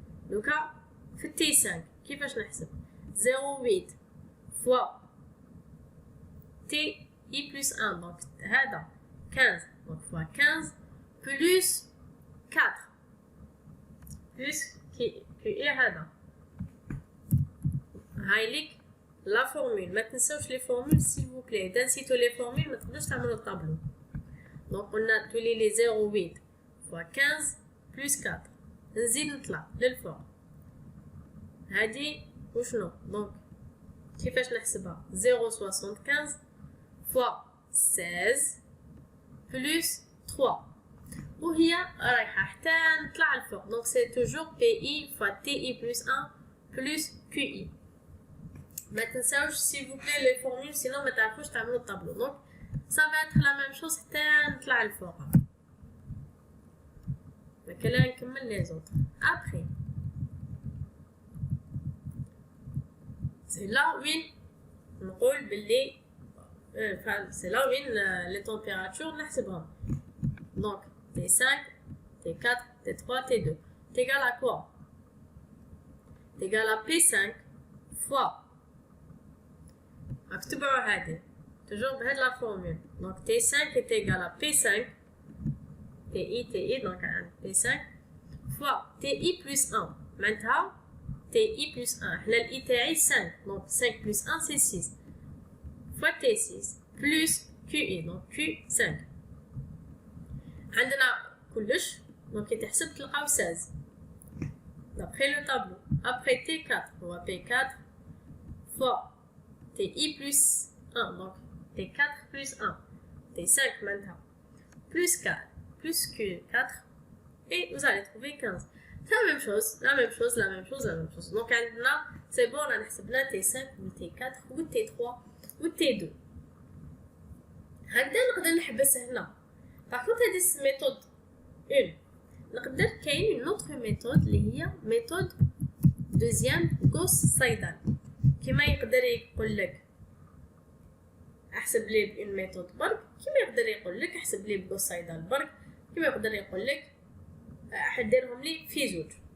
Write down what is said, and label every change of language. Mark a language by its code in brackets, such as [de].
[fr] دوكا في تي 5 [ar] كيفاش نحسب [fr] 0.8 fois TI plus 1 donc هذا 15 donc fois 15 plus 4 plus QI هذا. [ar] هايليك لا فورمول. ما تنساوش لي فورمول [fr] s'il vous plaît. [ar] اذا نسيتو لي فورمول ما تقدروش تعملوا الطابلو. دونك قلنا تولي لي 0.8 fois 15 plus 4. نزيد نطلع للفوق. هادي وشنو دونك كيفاش نحسبها 0.75 fois 16 plus 3 وهي رايحه حتى نطلع للفوق. [fr] دونك سي توجور PI fois TI plus 1 plus QI. [ar] ما تنساوش [fr] s'il vous plaît les formules [ar] sinon ما تعرفوش تعملوا الطابلو. [fr] دونك ça va être la même chose حتى نطلع للفوق. [ar] كلا نكمل لي زوطر. [fr] après c'est là [ar] وين نقول باللي [fr] c'est là وين les températures نحسبهم. donc T5 T4 T3 T2 c'est égal à quoi? c'est égal à P5 fois [ar] اكتبوا هذه [fr] toujours بهاد لا فورمول. donc T5 est égal à P5 TI donc P5 fois TI plus 1 معناتها TI plus 1 [ar] حنا ال I تاعي 5 [fr] donc 5 plus 1 c'est 6 fois T6 plus QI, donc Q5. [ar] عندنا كلش donc يتحسب تلقاو 16 [fr] d'après le tableau. Après T4 هو P4 fois TI plus 1, donc T4 plus 1, T5 maintenant, plus 4, plus Q4, et vous allez trouver 15. C'est la même chose, la même chose, la même chose, la même chose. Donc là, c'est bon, on a T5 ou T4 ou T3 ou T2. [ar] هنقدر نحبس هنا. [fr] Par contre, هذه méthode 1. [ar] نقدر كاين [fr] une autre méthode اللي هي méthode deuxième Gauss-Seidel. [ar] كيما يقدر يقول لك احسب لي بإن ميثود برك، كيما يقدر يقول لك احسب لي بغوس-سايدال برك، كيما يقدر يقول لك حديرهم لي في زوج.